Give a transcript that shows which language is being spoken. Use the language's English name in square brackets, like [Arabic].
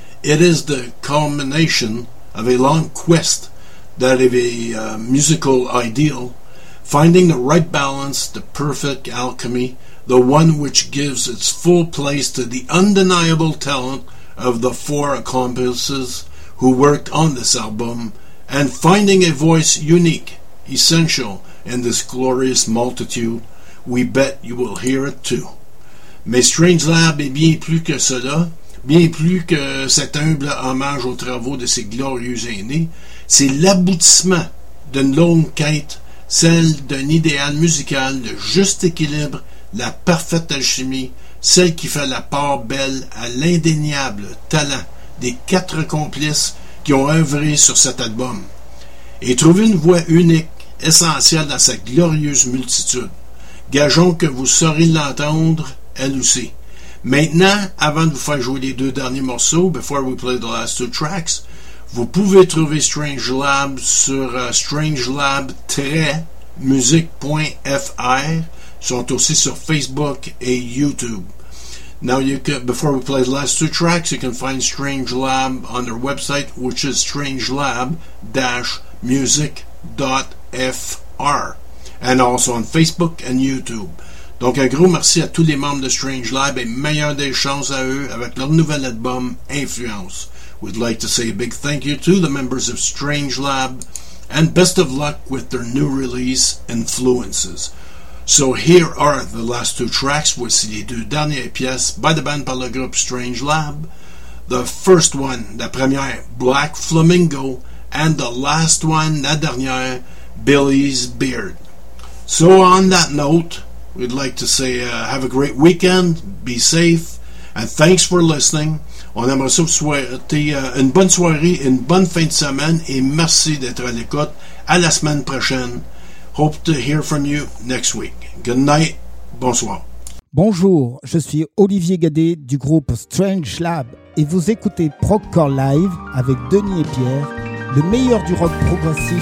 [English] It is the culmination of a long quest that of a musical ideal, finding the right balance, the perfect alchemy, the one which gives its full place to the undeniable talent of the four accomplices who worked on this album, and finding a voice unique, essential, in this glorious multitude. We bet you will hear it too. [French] Mais Strangelove est bien plus que cela, bien plus que cet humble hommage aux travaux de ses glorieux aînés. C'est l'aboutissement d'une longue quête, celle d'un idéal musical, le juste équilibre, la parfaite alchimie, celle qui fait la part belle à l'indéniable talent des quatre complices qui ont œuvré sur cet album. Et trouver une voix unique, essentielle dans sa glorieuse multitude. Gageons que vous saurez l'entendre, elle aussi. Maintenant, avant de vous faire jouer les deux derniers morceaux, [English] before we play the last two tracks, [French] vous pouvez trouver Strangelove sur strangelove-music.fr. Sont aussi sur Facebook et YouTube. [English] Now, you can, before we play the last two tracks, you can find Strangelove on their website, which is strangelove-music.fr, and also on Facebook and YouTube. [French] Donc, un gros merci à tous les membres de Strangelove et meilleure des chances à eux avec leur nouvel album Influence. [English] We'd like to say a big thank you to the members of Strangelove and best of luck with their new release, Influences. So here are the last two tracks. [French] Voici les deux dernières pièces [English] by the band, [French] par le groupe [English] Strangelove. The first one, [French] la première, [English] Black Flamingo. And the last one, [French] la dernière, [English] Billy's Beard. So on that note, we'd like to say have a great weekend, be safe, and thanks for listening. [French] On aimerait vous souhaiter une bonne soirée, une bonne fin de semaine, et merci d'être à l'écoute. À la semaine prochaine. [English] Hope to hear from you next week. Good night. [French] Bonsoir. Bonjour, je suis Olivier Gadet du groupe Strangelove et vous écoutez Proccor Live avec Denis et Pierre, le meilleur du rock progressif.